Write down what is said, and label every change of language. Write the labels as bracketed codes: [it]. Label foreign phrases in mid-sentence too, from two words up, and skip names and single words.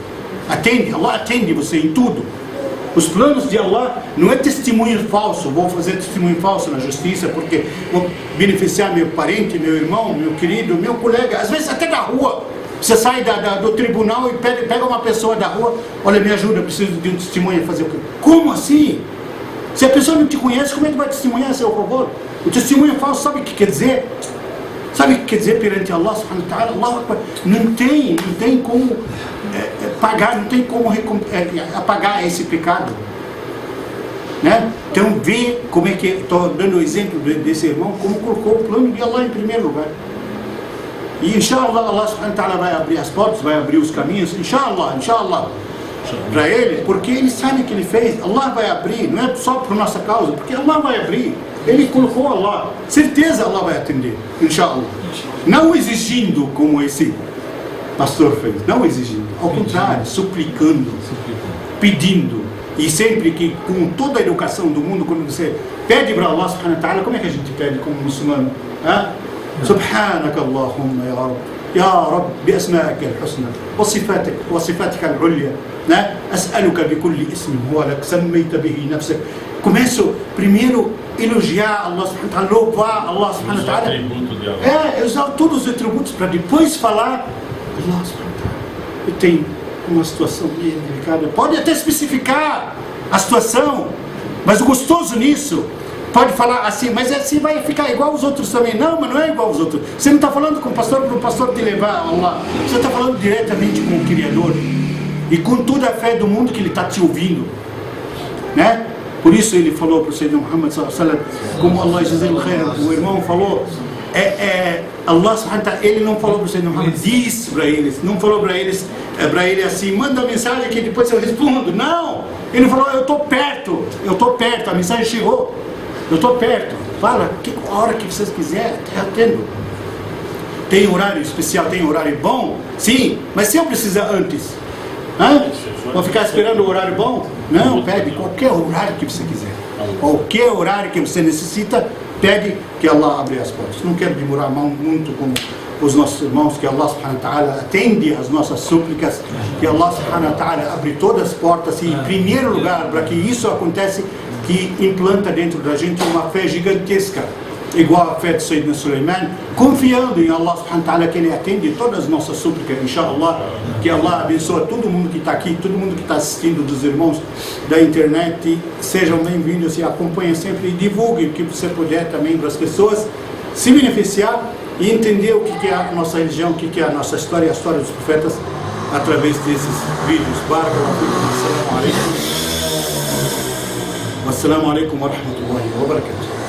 [pt] Allah atende você em tudo. Os planos de Allah não é testemunho falso, vou fazer testemunho falso na justiça porque vou beneficiar meu parente, meu irmão, meu querido, meu colega, às vezes até da rua. Você sai do tribunal e pega uma pessoa da rua, olha, me ajuda, preciso de um testemunho, fazer o quê? Como assim? Se a pessoa não te conhece, como é que vai testemunhar a seu favor? O testemunho falso, sabe o que quer dizer? Sabe o que quer dizer perante [ar] الله سبحانه وتعالى? [pt] Allah não tem como pagar, não tem como apagar esse pecado. Né? Então vê como é que, estou dando o exemplo desse irmão, como colocou o plano de Allah em primeiro lugar. E [ar] إن شاء الله الله سبحانه وتعالى [pt] vai abrir as portas, vai abrir os caminhos, inshallah, para ele, porque ele sabe o que ele fez. Allah vai abrir, não é só por nossa causa, porque Allah vai abrir. Ele colocou Allah, certeza Allah vai atender, inshallah. Não exigindo como esse pastor fez, não exigindo, ao contrário, suplicando, pedindo. E sempre que, com toda a educação do mundo, quando você pede para [ar] الله سبحانه وتعالى, [pt] como é que a gente pede como muçulmano? [ar] سبحانك اللهم يا رب، يا رب، بأسمائك الحسنى، وصفاتك العليا، أسألك بكل اسم هو لك، سميت به نفسك. [pt] Começo primeiro elogiar [ar] الله سبحانه وتعالى, [pt] louvar [ar] الله سبحانه وتعالى. [pt] Usar todos os atributos para depois falar, [ar] الله سبحانه وتعالى, [pt] eu tenho uma situação bem delicada, pode até especificar a situação, mas o gostoso nisso, pode falar assim, mas assim vai ficar igual aos outros também. Não, mas não é igual aos outros. Você não está falando com o pastor para o pastor te levar a Allah, você está falando diretamente com o Criador e com toda a fé do mundo que ele está te ouvindo, né? Por isso ele falou para o Sayyidina Muhammad [ar] صلى الله عليه وسلم, [pt] como [ar] الله جزاك خير, [pt] o irmão falou, [ar] الله سبحانه وتعالى, [pt] ele não falou para o Sayyidina Muhammad, disse para eles, não falou para ele assim, manda a mensagem que depois eu respondo. Não, ele falou, eu estou perto, a mensagem chegou, eu estou perto, fala, a hora que vocês quiserem, eu atendo. Tem horário especial, tem horário bom? Sim, mas se eu precisar antes, vou ficar esperando o horário bom? Não, pede qualquer horário que você quiser, qualquer horário que você necessita, pede que Allah abre as portas. Não quero demorar muito com os nossos irmãos, que [ar] الله سبحانه وتعالى [pt] atende as nossas súplicas, que [ar] الله سبحانه وتعالى [pt] abre todas as portas, e em primeiro lugar, para que isso acontece, que implanta dentro da gente uma fé gigantesca, igual a fé de Sayyidina Sulaiman, confiando em [ar] الله سبحانه وتعالى, [pt] que ele atende todas as nossas súplicas, inshallah, que Allah abençoe todo mundo que está aqui, todo mundo que está assistindo, dos irmãos da internet. Sejam bem-vindos e acompanhem sempre e divulguem o que você puder também para as pessoas se beneficiar e entender o que é a nossa religião, o que é a nossa história, a história dos profetas, através desses vídeos. [ar] بارك الله فيكم. السلام عليكم ورحمة الله وبركاته.